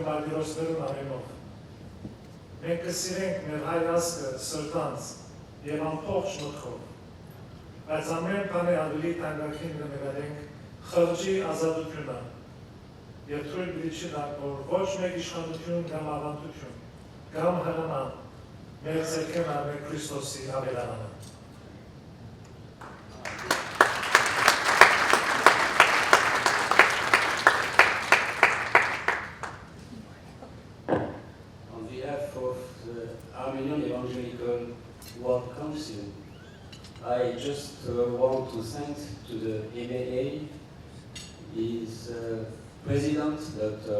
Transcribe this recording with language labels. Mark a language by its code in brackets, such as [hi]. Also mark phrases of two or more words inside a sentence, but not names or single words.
[hy] մարգարոսներուն անունով։ Մենք կսիրենք մեր հայ ազգը սրտանց եւ ամբողջ մտքով, բայց ամեն բանի ավելի թանկագին կնկատենք խղճի ազատությունը եւ թույլ բիչի տակ, որ ոչ մեկ իշխանություն կամ ավանդություն կամ հրաման մեր ձեռքին առնի Քրիստոսի հավելանանը։ [en] On behalf of the Armenian Evangelical World Council, I just want to thank to the AMAA, his president, Dr.